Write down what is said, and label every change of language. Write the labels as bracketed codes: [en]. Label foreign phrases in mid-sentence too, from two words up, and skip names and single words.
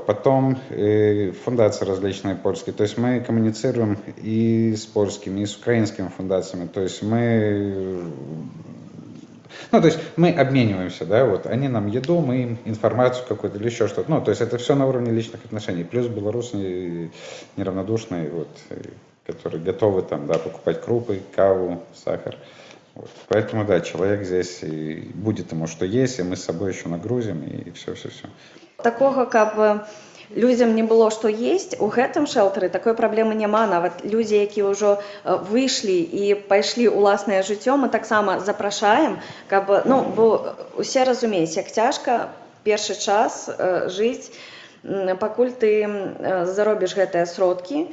[ru] Потом фундации различные польские, то есть мы коммуницируем и с польскими, и с украинскими фундациями, то есть мы обмениваемся, да, вот, они нам еду, мы им информацию какую-то или еще что-то, то есть это все на уровне личных отношений, плюс белорусы неравнодушные, вот, которые готовы там, да, покупать крупы, каву, сахар, вот. Поэтому, да, человек здесь и будет ему что есть, и мы с собой еще нагрузим, и все. [be] Такого, каб людзям не было што есць, у гэтым шэлтары такой праблемы няма. Нават людзі, якія ўжо выйшлі і пайшлі ў ўласнае жыццё, мы таксама запрашаем, каб, бо усе разумеюць, як цяжка першы час жыць, пакуль ты заробіш гэтыя сродкі.